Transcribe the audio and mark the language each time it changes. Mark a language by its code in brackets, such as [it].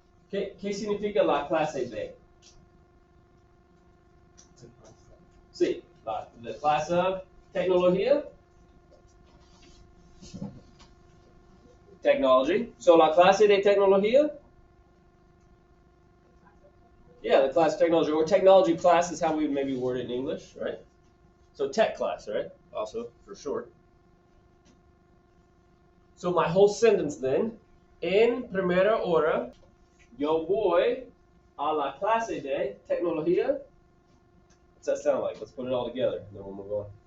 [es] ¿Qué significa la clase de? Sí, la clase de tecnología. [en] Technology. So [es] la clase de tecnología? [en] Yeah, the class of technology, or technology class is how we would maybe word it in English, right? So tech class, right? Also, for short. So my whole sentence then, [es] en primera hora, yo voy a la clase de tecnología. [en] What's that sound like? Let's put it all together, and then we'll move on.